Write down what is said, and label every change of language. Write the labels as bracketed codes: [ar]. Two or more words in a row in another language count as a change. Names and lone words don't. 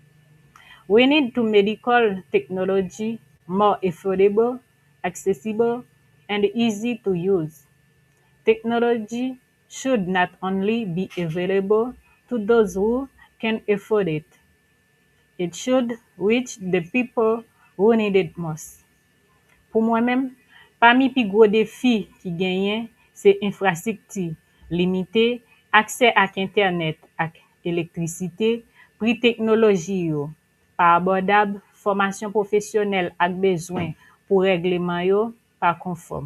[en] We need to medical technology more affordable, accessible, and easy to use. Technology should not only be available to those who can afford it, it should reach the people who need it most. [ht] Pou mwen men, pami pi gro defi ki genyen se infrastrikti limite, akse ak internet ak elektrisite, pri teknoloji yo, pa abordab, formasyon profesyonel ak bezwen pou regleman yo pa konform.